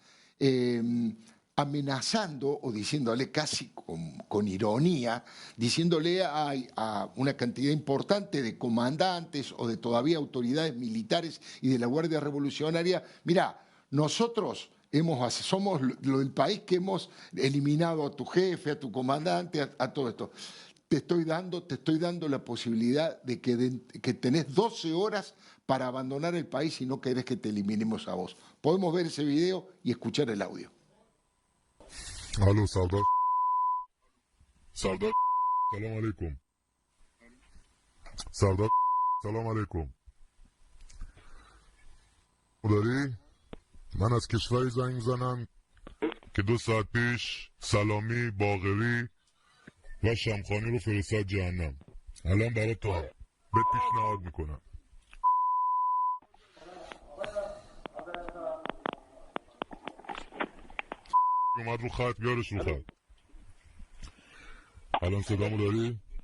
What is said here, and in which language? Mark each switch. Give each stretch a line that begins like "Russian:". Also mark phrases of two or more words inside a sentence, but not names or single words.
Spanish: amenazando o diciéndole casi con ironía, diciéndole a una cantidad importante de comandantes o de todavía autoridades militares y de la Guardia Revolucionaria, mira, nosotros somos lo del país que hemos eliminado a tu jefe, a tu comandante, a todo esto. Te estoy dando la posibilidad de que tenés 12 horas para abandonar el país si no querés que te eliminemos a vos. Podemos ver ese video y escuchar el audio.
Persian: الو سردار سردار سلام علیکم سردار سلام علیکم داری من از کشوری زنگ میزنم که 2 ساعت پیش سلامی باقری و شمخانی رو فرستاد جهنم الان برای تو به پیشنهاد میکنم اومد رو خط بیارش رو خط الان صدامو داری؟